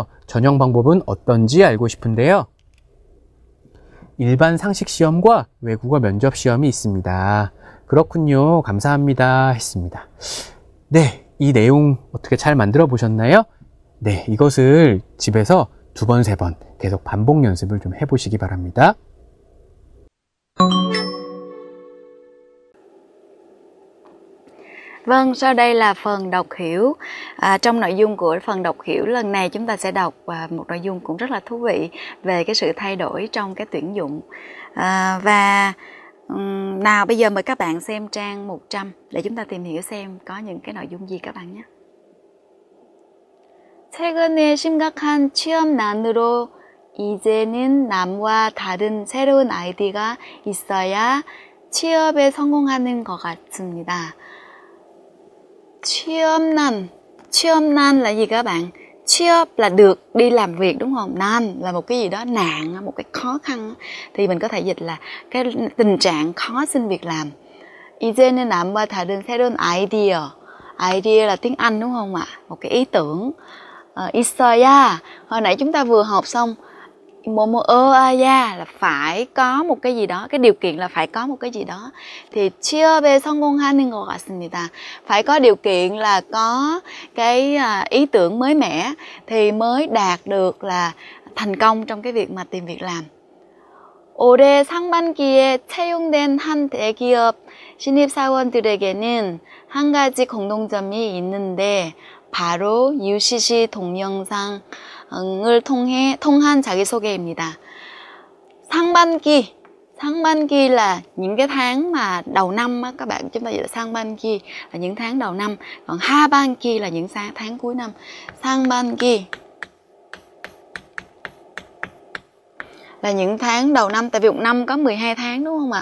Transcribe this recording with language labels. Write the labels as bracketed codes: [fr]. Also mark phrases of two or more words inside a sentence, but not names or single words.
[ko] 전형 방법은 어떤지 알고 싶은데요. 일반 상식 시험과 외국어 면접 시험이 있습니다. 그렇군요. 감사합니다. 했습니다. 네, 이 내용 어떻게 잘 만들어 보셨나요? 네, 이것을 집에서 2번, 3번 계속 반복 연습을 좀 해보시기 바랍니다. [vi] Vâng, sau đây là phần đọc hiểu. Trong nội dung của phần đọc hiểu lần này chúng ta sẽ đọc một nội dung cũng rất là thú vị về cái sự thay đổi trong cái tuyển dụng. Nào bây giờ mời các bạn xem trang 100 để chúng ta tìm hiểu xem có những cái nội dung gì các bạn nhé. [ko] 최근에 심각한 취업난으로 이제는 남과 다른 새로운 아이디가 있어야 취업에 성공하는 것 같습니다. [vi] 취업난 là gì các bạn? 취업 là được đi làm việc đúng không? Nan là một cái gì đó nạn, một cái khó khăn. Thì mình có thể dịch là cái tình trạng khó xin việc làm. [ko] 이제는 남과 다른 새로운 아이디어. [vi] Idea là tiếng Anh đúng không ạ? Một cái ý tưởng. 있어야, hồi nãy chúng ta vừa học xong. là phải có một cái gì đó, cái điều kiện là phải có một cái gì đó. [ko] Thì 취업에 성공하는 것 같습니다. [vi] Phải có điều kiện là có cái ý tưởng mới mẻ thì mới đạt được là thành công trong cái việc mà tìm việc làm. [ko] 올해 상반기에 채용된 한 대기업 신입사원들에게는 한 가지 공통점이 있는데 바로 UCC 동영상을 통한 자기소개입니다. [vi] 상반기 là những cái tháng mà đầu năm á, các bạn, chúng ta gọi là 상반기 là những tháng đầu năm, còn 하반기 là những tháng cuối năm. 상반기 là những tháng đầu năm, tại vì một năm có 12 tháng đúng không ạ?